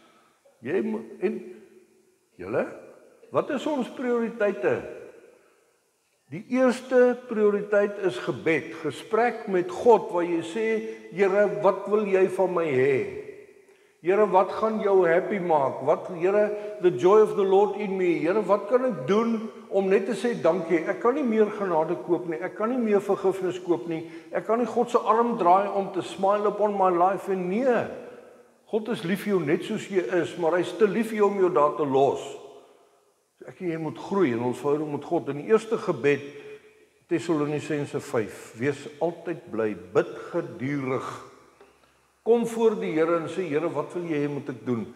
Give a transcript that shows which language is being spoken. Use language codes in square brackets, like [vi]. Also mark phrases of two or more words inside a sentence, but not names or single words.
[af] Julle, wat is ons prioriteite? Die eerste prioriteit is gebed, gesprek met God, waar jy sê, Here, wat wil jy van my hê? Here, wat gaan jou happy maak? Here, [en] the joy of the Lord in me. [af] Here, wat kan ek doen om net te sê dankie? Ek kan nie meer genade koop nie. Ek kan nie meer vergifnis koop nie. Ek kan nie God se arm draai om te [en] smile upon my life [af] en nee. God is lief vir jou net soos jy is, maar hy is te lief vir jou om jou daar te los. Ek en jy moet groei in ons verhouding met God. In die eerste gebed, Tessalonisense 5, wees altyd bly, bid gedurig. Kom voor die Here en sê, Here, wat wil jy hê moet ek doen?